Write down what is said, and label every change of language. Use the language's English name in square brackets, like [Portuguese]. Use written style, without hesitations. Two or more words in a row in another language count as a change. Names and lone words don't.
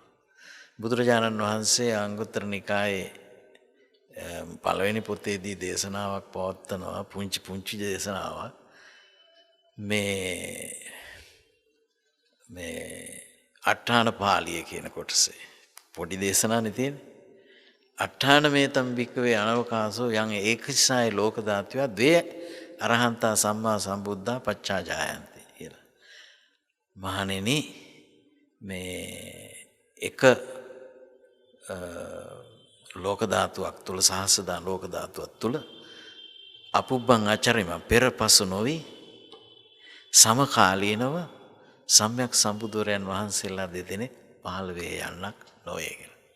[Sinhala] බුදුරජාණන් වහන්සේ අංගුත්තර නිකායේ පළවෙනි පොතේදී දේශනාවක් පවත්වනවා. පුංචි දේශනාවක්. මේ අට්ඨාන පාළිය කියන කොටසේ පොඩි දේශනාවක් තියෙන්නේ. [Pali] අට්ඨාන මේතම් භික්කවේ අනවකාසෝ යං ඒකසිසාය ලෝක ධාතුව ද්වේ අරහන්තා සම්මා සම්බුද්ධා පච්චා ජායන්ති කියලා. [Sinhala] මහණෙනි මේ එක ලෝක ධාතුවක් තුල සහස්‍රදා ලෝක ධාතුවක් තුල [Pali] අපුබ්බං අචරිම [Sinhala] පෙරපසු නොවි සමකාලීනව සම්‍යක් සම්බුදුරයන් වහන්සේලා දෙදෙනෙක් පහළ වේ යන්නක් නොවේ කියලා.